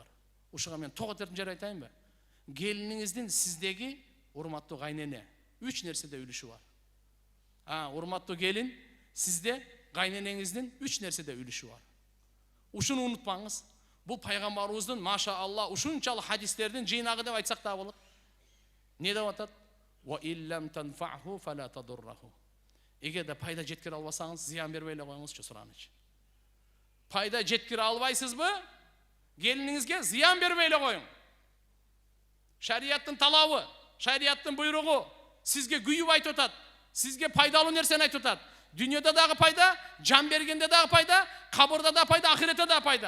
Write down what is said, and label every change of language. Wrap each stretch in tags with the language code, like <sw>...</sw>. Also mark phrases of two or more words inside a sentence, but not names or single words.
<ky>Ушуга мен тогот эртим жер айтайынбы? Келиниңиздин сиздеги урматтуу кайнене 3 нерседе үлүшү бар. Урматтуу келин, сизде кайненеңиздин 3 нерседе үлүшү бар. Ушуну унутпаңыз. Бул пайгамбарыбыздын</ky> <ar>ما شاء الله</ar> <ky>ушунчалык хадистердин жыйнагы деп айтсак да болот. Не деп атат?</ky> <ar>وإلا لم تنفعه فلا تضره.</ar> <ky>Эгерде пайда жеткире албасаңыз, зыян бербей эле коюңузчу, сураныч. Пайда жеткире албайсызбы? Келиниңизге зыян бербей эле коюң. Шарияттын талабы, шарияттын буйругу сизге күйүп айтып атат. Сизге пайдалуу нерсени айтып атат. Дүйнөдө дагы пайда, жан бергенде дагы пайда, кабырда да пайда, ахиретте да пайда.</ky>